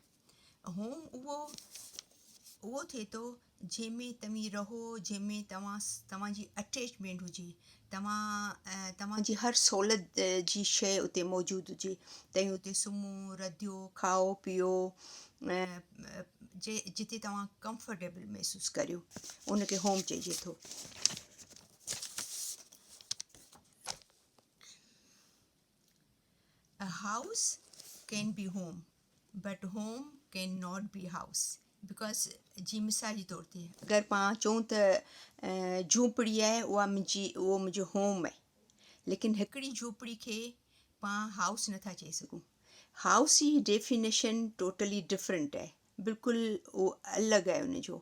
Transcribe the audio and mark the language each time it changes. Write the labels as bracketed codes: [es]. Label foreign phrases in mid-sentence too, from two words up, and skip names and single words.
[sd] होम उहो थिए थो जंहिंमें तव्हीं रहो, जंहिंमें तव्हांजी अटैचमेंट हुजे, तव्हांजी हर सहूलियत जी शइ उते मौजूदु हुजे, तव्हीं उते सुम्हो, रधियो, खाओ पीओ, जिते तव्हां कंफर्टेबल महसूसु करियो, उनखे होम चइजे थो। [en] A house can be home, but home can not be house. [sd] Because जी मिसाल जे तौर ते अगरि पाण चऊं त झूंपड़ी आहे उहो मुंहिंजो होम आहे, लेकिन हिकिड़ी झूंपड़ी खे पाण हाउस नथा चई सघूं। हाउस जी डेफिनेशन [en] totally different [sd] आहे, बिल्कुलु उहो अलॻि आहे उनजो।